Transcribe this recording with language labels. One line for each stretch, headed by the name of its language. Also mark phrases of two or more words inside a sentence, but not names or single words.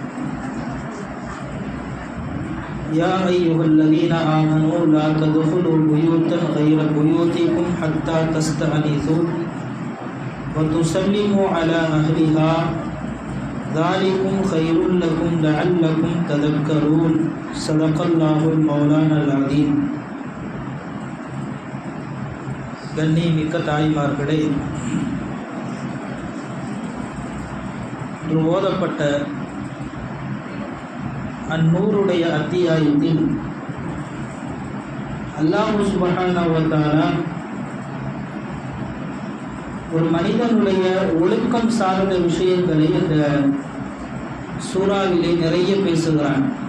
Arabic: يا أيها الذين آمنوا لا تدخلوا بيوتا غير بيوتكم حتى تستأنسوا وتسلموا على أهلها ذلكم خير لكم لعلكم تذكرون صدق الله المولانا العظيم.
Tamil: கண்ணியமிக்க தாய்மார்களே, இன்று ஓதப்பட்ட அந்நூறுடைய அத்தியாயத்தில்
Arabic: الله سبحانه وتعالى
Tamil: ஒரு மனிதனுடைய ஒழுக்கம் சார்ந்த விஷயங்களை இந்த சூறாவிலே நிறைய பேசுகிறான்.